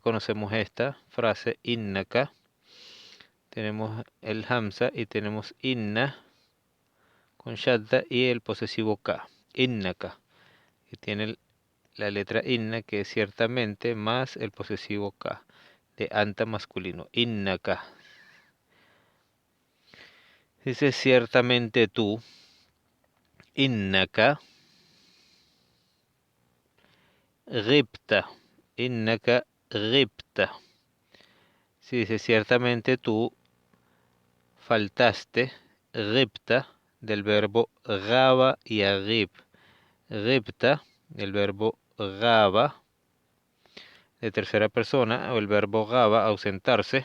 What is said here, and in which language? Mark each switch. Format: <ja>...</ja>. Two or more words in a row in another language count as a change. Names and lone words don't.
<es>conocemos esta frase, Innaka, tenemos el Hamza y tenemos Inna, con Shadda y el posesivo Ka, Innaka, que tiene la letra inna, que es ciertamente, más el posesivo ka, de anta masculino, innaka. Dice ciertamente tú,</es> <ar>إنك، غبت، إنك غبت.</ar> <es>Si dice ciertamente tú faltaste, ghibta, del verbo gaba y aghib. Ghibta, el verbo gaba, de tercera persona, o el verbo gaba, ausentarse.</es>